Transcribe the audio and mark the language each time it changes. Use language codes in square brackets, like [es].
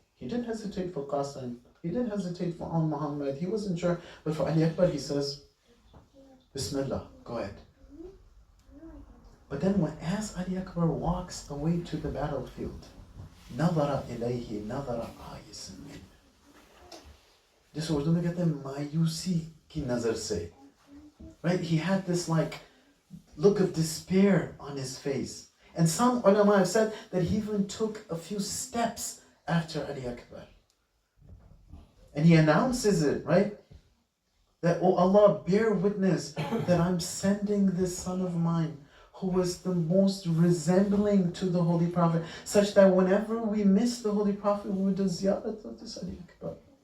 [en] He didn't hesitate for Qasim. He didn't hesitate for Muhammad. He wasn't sure. But for Ali Akbar, he says, Bismillah, go ahead. But then as Ali Akbar walks away to the battlefield, [ar] نظر إليه نظر آيس منه. [hi] जिस उर्दू में कहते हैं मायूसी की नजर से. [en] Right? He had this like look of despair on his face. And some ulama have said that he even took a few steps after Ali Akbar. And he announces it, right? That, oh Allah, bear witness that I'm sending this son of mine who was the most resembling to the Holy Prophet, such that whenever we miss the Holy Prophet, we would do ziyarat of this Ali Akbar.